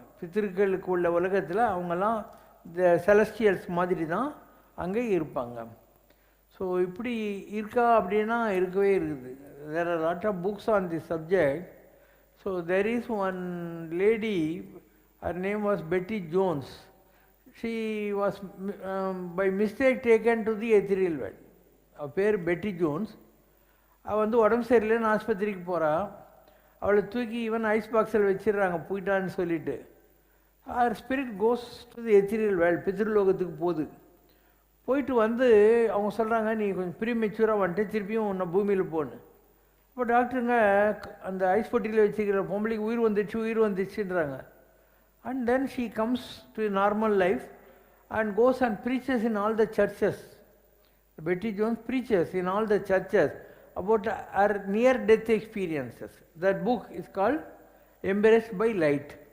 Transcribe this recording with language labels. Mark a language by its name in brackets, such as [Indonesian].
[Tamil] பித்திருக்களுக்கு உள்ள உலகத்தில் அவங்கெல்லாம் இந்த செலஸ்டியல்ஸ் மாதிரி தான் அங்கே இருப்பாங்க. ஸோ இப்படி இருக்கா அப்படின்னா இருக்கவே இருக்குது. [English] There are lot of books on the subject. So there is one lady, her name was Betty Jones. She was by mistake taken to the ethereal world. [Tamil] அவள் பேர் பெட்டி ஜோன்ஸ். அவள் வந்து உடம்பு சரியில்லைன்னு ஆஸ்பத்திரிக்கு போகிறா. அவளை தூக்கி ஈவன் ஐஸ் பாக்ஸில் வச்சிடுறாங்க போயிட்டான்னு சொல்லிட்டு. [English] our spirit goes to the ethereal world, [Tamil] பித்ருலோகத்துக்கு போகுது. போயிட்டு வந்து அவங்க சொல்கிறாங்க, நீ கொஞ்சம் ப்ரீமெச்சூராக வந்துட்டு திருப்பியும் உன்னை பூமியில் போகணும். இப்போ டாக்டருங்க அந்த ஐஸ் பொட்டியில் வச்சுக்கிற பொம்பளைக்கு உயிர் வந்துச்சுன்றாங்க. [English] And then she comes to a normal life and goes and preaches in all the churches. Betty Jones preaches in all the churches about her near-death experiences. That book is called Embraced by Light.